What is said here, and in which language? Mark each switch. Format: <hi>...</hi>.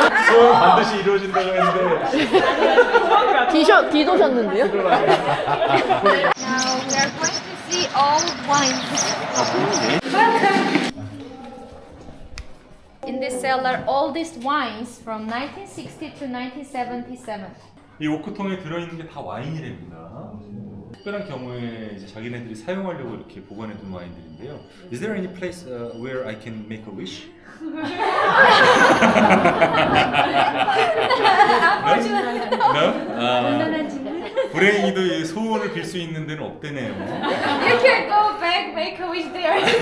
<ko>소원 반드시 이루어진다고 했는데 뒤도셨는데요?</ko> <en>Now we are going to see old wines. Welcome. In this cellar, oldest wines from 1960 to 1977.</en> <ko>이 오크통에 들어있는 게 다 와인이랍니다. 특별한 경우에 이제 자기네들이 사용하려고 이렇게 보관해둔 와인들인데요.</ko> <en>Is there any place where I can make a wish? No?</en> <ko>불행히도 소원을 빌 수 있는 데는 없대네요.</ko> <en>You can go back, make a wish there.</en>